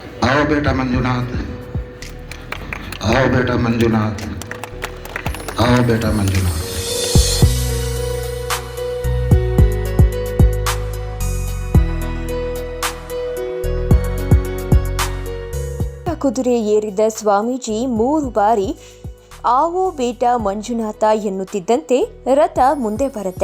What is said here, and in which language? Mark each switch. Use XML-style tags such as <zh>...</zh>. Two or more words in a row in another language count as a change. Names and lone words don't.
<hi>आओ बेटा मंजुनाथ, आओ बेटा मंजुनाथ, आओ बेटा मंजुनाथ।</hi> <kn>ಕುದುರೆ ಏರಿದ ಸ್ವಾಮೀಜಿ 3 ಬಾರಿ</kn> <hi>आओ बेटा मंजुनाथ</hi> <kn>ಎನ್ನುತ್ತಿದ್ದಂತೆ ರಥ ಮುಂದೆ ಬರುತ್ತೆ.</kn>